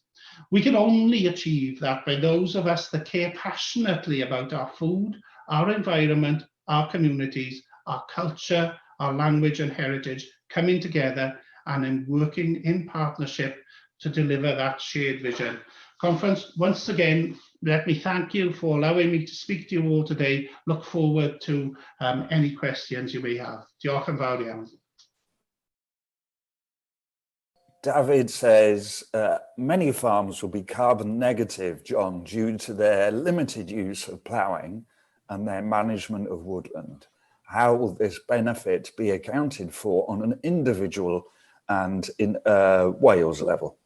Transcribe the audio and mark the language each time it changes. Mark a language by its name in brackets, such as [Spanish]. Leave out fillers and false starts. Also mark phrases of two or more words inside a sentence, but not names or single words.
[English] We can only achieve that by those of us that care passionately about our food, our environment, our communities, our culture, our language and heritage, coming together and in working in partnership to deliver that shared vision. Conference, once again, let me thank you for allowing me to speak to you all today. Look forward to any questions you may have. [Welsh] Diolch yn fawr iawn. [English] David says, many farms will be carbon negative, John, due to their limited use of ploughing and their management of woodland. How will this benefit be accounted for on an individual and in Wales level?